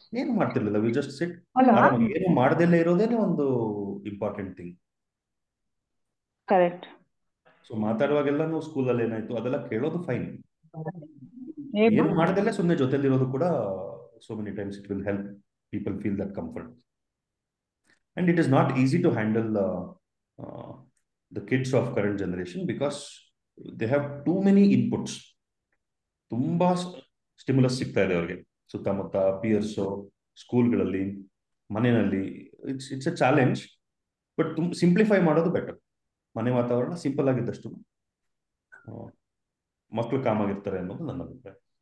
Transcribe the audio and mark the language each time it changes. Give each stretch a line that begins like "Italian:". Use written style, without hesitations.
Kannada: ಏನು ಮಾಡ್ತಿರ್ಲಿಲ್ಲ,
English: we just sit,
Kannada: ಏನು ಮಾಡದಲ್ಲೇ ಇರೋದೇನೆ ಒಂದು ಇಂಪಾರ್ಟೆಂಟ್ ಥಿಂಗ್. ಕರೆಕ್ಟ್. ಸೊ ಮಾತಾಡುವಾಗೆಲ್ಲ ನಾವು ಸ್ಕೂಲಲ್ಲಿ ಏನಾಯ್ತು ಅದೆಲ್ಲ ಕೇಳೋದು ಫೈನ್, ಏನು ಮಾಡದಲ್ಲೇ ಸುಮ್ಮನೆ ಜೊತೆಲಿರೋದು ಕೂಡ
English: so many times it will help people feel that comfort. And it is not easy to handle the kids of current generation because they have too many inputs.
Kannada: ತುಂಬಾ stimulus ಸಿಗ್ತಾ ಇದೆ ಅವ್ರಿಗೆ ಸುತ್ತಮುತ್ತ, ಪಿಯರ್ಸ್, ಸ್ಕೂಲ್ಗಳಲ್ಲಿ, ಮನೆಯಲ್ಲಿ.
English: It's a challenge, but simplify ಮಾಡೋದು better.
Kannada: ಮನೆ ವಾತಾವರಣ simple ಆಗಿದ್ದಷ್ಟು ಮಕ್ಕಳು ಕಾಮಾಗಿರ್ತಾರೆ ಅನ್ನೋದು ನನ್ನ ಅಭಿಪ್ರಾಯ.